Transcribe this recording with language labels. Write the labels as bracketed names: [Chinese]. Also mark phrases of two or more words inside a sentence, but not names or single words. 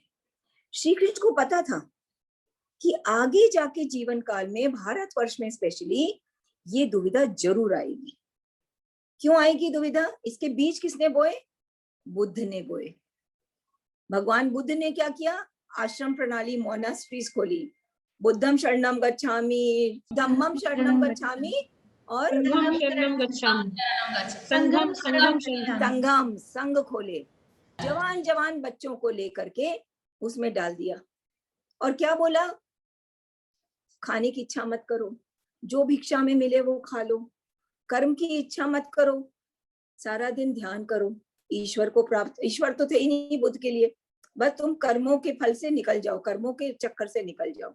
[Hindi] श्री कृष्ण को पता था कि आगे जाके जीवन काल में भारतवर्ष में स्पेशली ये दुविधा जरूर आएगी। क्यों आएगी दुविधा? इसके बीज किसने बोए? बुद्ध ने बोए। भगवान बुद्ध ने क्या किया? आश्रम प्रणाली, मोनास्ट्रीज खोली। [Pali] बुद्धम शरणम गच्छामि, धम्मम शरणम गच्छामि और संघम, [Hindi] संघ खोले। जवान जवान बच्चों को लेकर के उसमें डाल दिया और क्या बोला? खाने की इच्छा मत करो, जो भिक्षा में मिले वो खा लो, कर्म की इच्छा मत करो, सारा दिन ध्यान करो, ईश्वर को प्राप्त, ईश्वर तो थे ही नहीं बुद्ध के लिए, बस तुम कर्मों के फल से निकल जाओ, कर्मों के चक्कर से निकल जाओ।